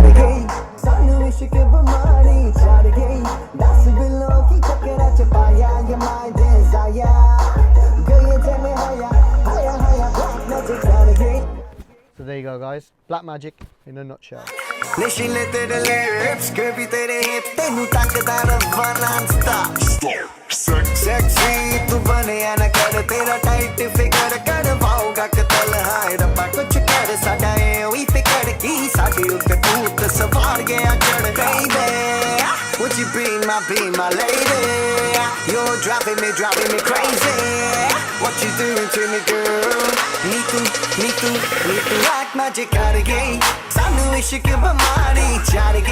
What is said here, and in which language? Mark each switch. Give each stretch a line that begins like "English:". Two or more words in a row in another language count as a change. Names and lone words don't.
English: So there you go, guys. Blackmagic in a nutshell.
Punjabi: Sexy, ਤੂੰ ਬਣੇ ਨਾ ਕਰ ਤੇਰਾ
English: tight figure
Punjabi: ਕਰਵਾਊਂਗਾ ਕਤਲ ਹਾਏ ਰੱਬਾ ਕੁਝ ਕਰ ਸਾਡਾ ਐਵੀਂ ਫ਼ਿਕਰ ਕੀ ਸਾਡੀ ਉੱਤੇ ਭੂਤ ਸਵਾਰ ਗਿਆ ਚੜ੍ਹ
English: baby would you be my lady you're driving me crazy what you doing to me girl me too
Punjabi: Blackmagic ਕਰ ਗਈ ਸਾਨੂੰ ਇਸ਼ਕ ਬਿਮਾਰੀ